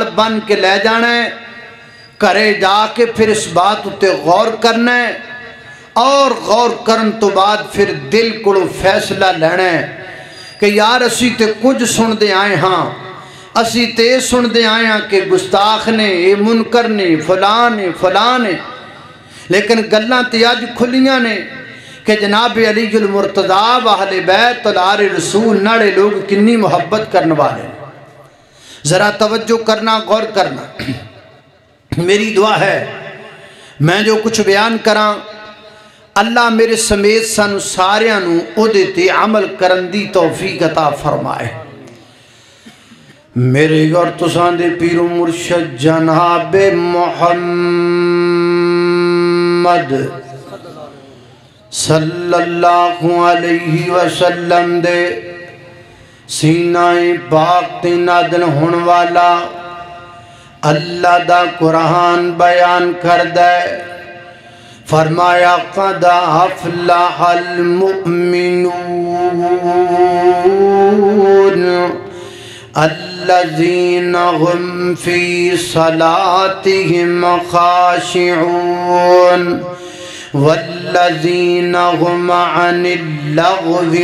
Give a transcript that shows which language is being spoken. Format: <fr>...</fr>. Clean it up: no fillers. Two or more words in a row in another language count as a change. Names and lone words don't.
<pa>بن کے لے جانا ہے، کرے جا کے پھر اس بات اتے غور کرنا ہے، اور غور کرن تو بعد پھر دل کو فیصلہ لینا ہے کہ یار اسی تے کچھ سن دے آئے ہاں، اسی تے سن دے آئے ہاں کہ گستاخ نے، اے منکر نے، فلان نے، لیکن گلاں تے اج کھلیاں نے کہ جناب علی المرتضیٰ اہل بیت الار رسول ناڑے لوگ کنی محبت کرنے والے ہیں۔ ذرا توجہ کرنا، غور کرنا۔ میری دعا ہے میں جو کچھ بیان کراں اللہ میرے سمیت سانو ساریاں نو او دے تے عمل کرن دی توفیق عطا فرمائے۔ میرے اور تساں دے پیر و مرشد جناب محمد صلی اللہ علیہ وسلم دے سینہ پاک تے نازل ہون والا اللہ دا قرآن بیان کر دے، فرمایا</pa> <ar>قد افلح المؤمنون الذین هم فی صلاتهم خاشعون والذین هم عن اللغو</ar>